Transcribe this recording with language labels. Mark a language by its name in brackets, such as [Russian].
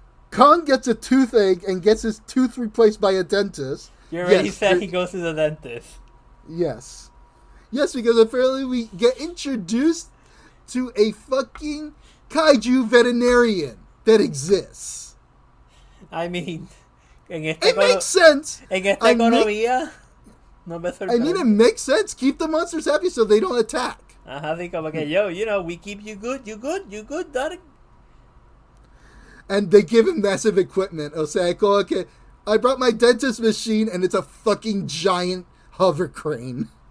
[English] Kong gets a toothache and gets his tooth replaced by a dentist. You already said he goes to the dentist. Yes. Yes, because apparently we get introduced to a fucking kaiju veterinarian that exists. I mean, it makes sense. [Spanish] En esta economía, no me sorprende. [English] I mean, it makes sense. Keep the monsters happy so they don't attack. [Spanish] Así como que, [English] we keep you good, darling. And they give him massive equipment. [Spanish] O sea, [English] okay, I brought my dentist machine and it's a fucking giant hover crane.